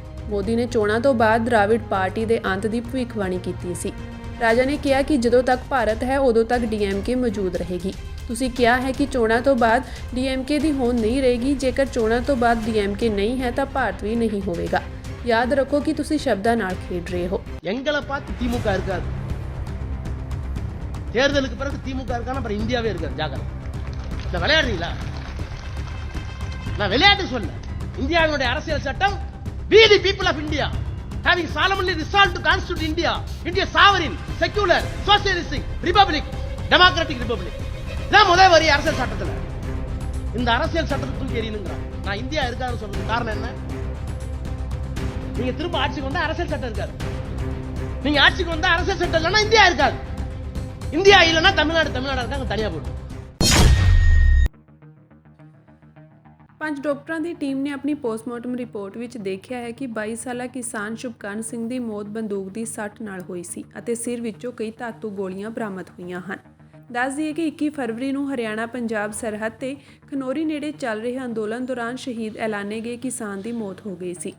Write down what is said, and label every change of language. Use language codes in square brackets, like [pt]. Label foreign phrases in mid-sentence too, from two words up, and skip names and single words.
[pa] ਮੋਦੀ ਨੇ ਚੋਣਾਂ ਤੋਂ ਬਾਅਦ ਦ੍ਰਾਵਿੜ ਪਾਰਟੀ ਦੇ ਅੰਤ ਦੀ ਭਵਿੱਖਬਾਣੀ ਕੀਤੀ ਸੀ। ਰਾਜਾ ਨੇ ਕਿਹਾ ਕਿ ਜਦੋਂ ਤੱਕ ਭਾਰਤ ਹੈ ਉਦੋਂ ਤੱਕ DMK ਮੌਜੂਦ ਰਹੇਗੀ। ਤੁਸੀਂ ਕਿਹਾ ਹੈ ਕਿ ਚੋਣਾਂ ਤੋਂ ਬਾਅਦ DMK ਦੀ ਹੋਂਦ ਨਹੀਂ ਰਹੇਗੀ। ਜੇਕਰ ਚੋਣਾਂ ਤੋਂ ਬਾਅਦ DMK ਨਹੀਂ ਹੈ ਤਾਂ ਭਾਰਤ ਵੀ ਨਹੀਂ ਹੋਵੇਗਾ। ਯਾਦ ਰੱਖੋ ਕਿ ਤੁਸੀਂ ਸ਼ਬਦਾਂ ਨਾਲ ਖੇਡ ਰਹੇ ਹੋ। [ta] எங்களை பார்த்து திமுக இருக்காது. தேர்தலுக்கு பிறகு திமுக இருக்கான அப்புறம் இந்தியாவே இருக்காது. ஜாகிரதை. நான் விளையாடுறீங்களா? நான் விளையாட்டு சொல்ல. இந்தியாவினுடைய அரசியல் சட்டம் [en] we the people of India having solemnly resolved to constitute India sovereign, secular, socialistic republic, democratic republic. [ta] நான் முதல் வரி அரசியல் சட்டத்துல இந்த அரசியல் சட்டத்தை தூக்கி எறியணுங்கிறான். நான் இந்தியா இருக்காதுன்னு சொல்றது காரணம் என்ன? நீங்க திரும்ப ஆட்சிக்கு வந்தா அரசியல் சட்டம் இருக்காது. நீங்க ஆட்சிக்கு வந்தா அரசியல் சட்டம் இல்லைன்னா இந்தியா இருக்காது. இந்தியா இல்லைன்னா தமிழ்நாடு இருக்காங்க தனியா போடும். [pa] ਪੰਜ ਡਾਕਟਰਾਂ ਦੀ ਟੀਮ ਨੇ ਆਪਣੀ ਪੋਸਟਮਾਰਟਮ ਰਿਪੋਰਟ ਵਿੱਚ ਦੇਖਿਆ ਹੈ ਕਿ 22 ਸਾਲਾ ਕਿਸਾਨ ਸ਼ੁਭਕਰਨ ਸਿੰਘ ਦੀ ਮੌਤ ਬੰਦੂਕ ਦੀ ਸੱਟ ਨਾਲ ਹੋਈ ਸੀ ਅਤੇ ਸਿਰ ਵਿੱਚੋਂ ਕਈ ਧਾਤੂ ਗੋਲੀਆਂ ਬਰਾਮਦ ਹੋਈਆਂ ਹਨ। ਦੱਸ ਦਈਏ ਕਿ 21 ਫਰਵਰੀ ਨੂੰ ਹਰਿਆਣਾ ਪੰਜਾਬ ਸਰਹੱਦ ਤੇ ਖਨੌਰੀ ਨੇੜੇ ਚੱਲ ਰਹੇ ਅੰਦੋਲਨ ਦੌਰਾਨ ਸ਼ਹੀਦ ਐਲਾਨੇ ਗਏ ਕਿਸਾਨ ਦੀ ਮੌਤ ਹੋ ਗਈ ਸੀ।